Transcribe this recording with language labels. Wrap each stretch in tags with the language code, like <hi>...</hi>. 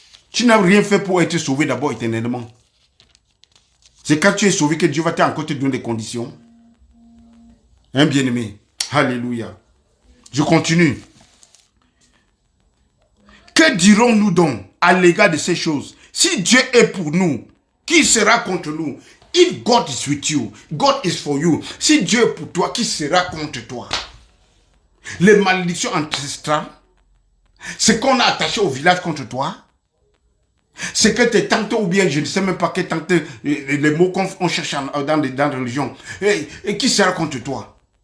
<fr>Tu n'as rien fait pour être sauvé d'abord éternellement. C'est quand tu es sauvé que Dieu va encore te donner des conditions. Hein, bien-aimé? Alléluia. Je continue. Que dirons-nous donc à l'égard de ces choses? Si Dieu est pour nous, qui sera contre nous?</fr> <en>If God is with you, God is for you.</en> <fr>Si Dieu est pour toi, qui sera contre toi? Les malédictions ancestrales, Ce qu'on a attaché au village contre toi, c'est que tes tantes, ou bien je ne sais même pas quelles tantes, les mots qu'on cherche dans la religion, et qui sera contre toi?</fr>